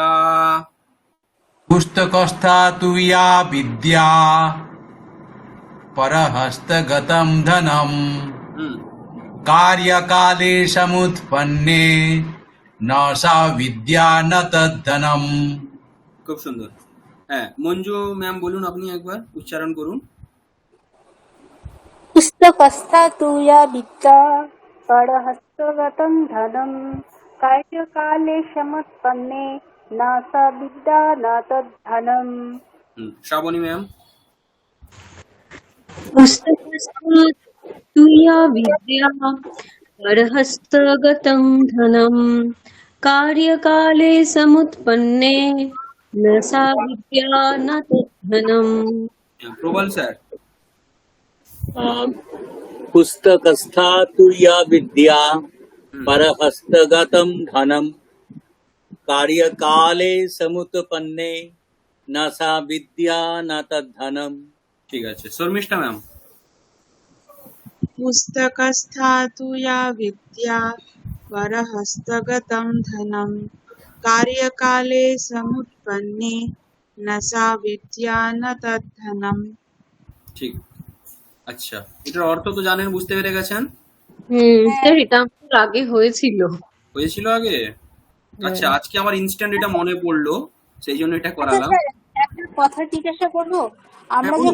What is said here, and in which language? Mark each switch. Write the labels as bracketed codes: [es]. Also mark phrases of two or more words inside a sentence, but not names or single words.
[sa] पुस्तकस्था तुया विद्या, परहस्तगतं धनम्, हम्म, कार्यकाले समुत्पन्ने, न सा विद्या न तद्धनम्। [bn] খুব সুন্দর। হ্যাঁ, মঞ্জু ম্যাম বলুন, আপনি একবার উচ্চারণ করুন। [sa] পুস্তকস্থা তুয়া বিদ্যা পরহস্তগতং ধনম কার্যকালে সমুৎপন্নে না সা বিদ্যা না তদ্ধনম। [bn] শ্রাবণী ম্যাম। [sa] पुस्तकस्थात् तु या विद्या परहस्तगतं धनं कार्यकाले समुत्पन्ने न सा विद्या न तद्धनम्। [bn] প্রবল স্যার। [sa] पुस्तकस्था तु या विद्या परहस्तगतं धनं कार्यकाले समुत्पन्ने न सा विद्या न तद्धनम। [bn] ঠিক আছে। শর্মিষ্ঠা ম্যাম। [sa] पुस्तकस्था तु या विद्या परहस्तगतं धनं कार्यकाले समुत्पन्ने न सा विद्या न तद्धनम। [bn] ঠিক। আচ্ছা, এটার অর্থ তো জানেন, বুঝতে পেরে গেছেন? স্যার এটা আমার আগে হয়েছিল। হয়েছিল আগে? আচ্ছা, আজকে আমার ইনস্ট্যান্ট এটা মনে পড়লো, সেই জন্য এটা আচ্ছা করালাম। স্যার, একটা কথা জিজ্ঞাসা করবো। আমরা বলুন।